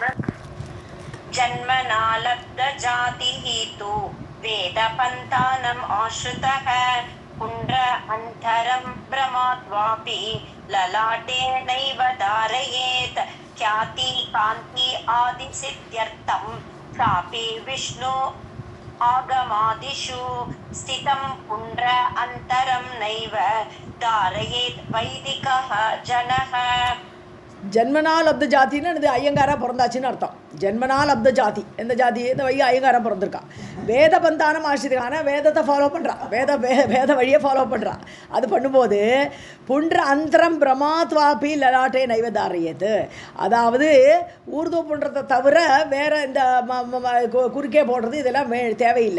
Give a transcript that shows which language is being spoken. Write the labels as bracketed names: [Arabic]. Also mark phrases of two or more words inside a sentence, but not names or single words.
[Sanskrit] जन्मनालब्ध जातिः तु वेदपन्थानम् आश्रितः पुण्ड्र अन्तरं भ्रमाद्वापि ललाटे नैव धारयेत्. ख्याति कान्ति आदिसिद्ध्यर्थं सापि विष्णु आगमादिषु स्थितं पुण्ड्र अन्तरं नैव धारयेत् वैदिकः जनः. जन्मना लब्ध [Tamil] ஜாத்தின்னு அது ஐயங்காரா பிறந்தாச்சுன்னு அர்த்தம். [Sanskrit] जन्मना लब्ध जाति, [Tamil] எந்த ஜாதி, இந்த வழி ஐயங்காரம் பிறந்திருக்கான். [Sanskrit] वेदपन्थानम् [Tamil] ஆசிரியக்கான வேதத்தை ஃபாலோ பண்ணுறான், வேத வழியை ஃபாலோ பண்ணுறான். அது பண்ணும்போது [Sanskrit] पुण्ड्र अन्तरम् भ्रमाद्वापि ललाटे नैवधारयेत्, [Tamil] அதாவது ஊர்து புன்றத்தை தவிர வேற இந்த குறுக்கே போடுறது இதெல்லாம் தேவையில்லை.